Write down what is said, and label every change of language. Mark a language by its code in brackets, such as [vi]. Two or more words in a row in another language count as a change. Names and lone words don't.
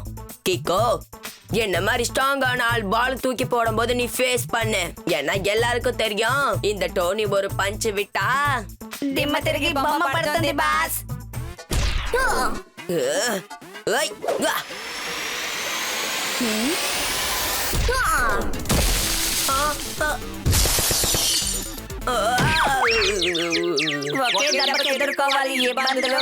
[ta] கிக்கோ, என்ன மாதிரி ஸ்ட்ராங்கான ஆள் பால் தூக்கி போடும் போது நீ ஃபேஸ் பண்ணு. ஏன்னா எல்லாருக்கும் தெரியும் இந்த டோனி ஒரு பஞ்ச் விட்டா [te] దిమ్మ తిరిగి బొమ్మ పడుతుంది బాస్. [ta] ஏய், [te] ఒకే దెబ్బకి ఎదుర్కోవాలి ఈ బందులు.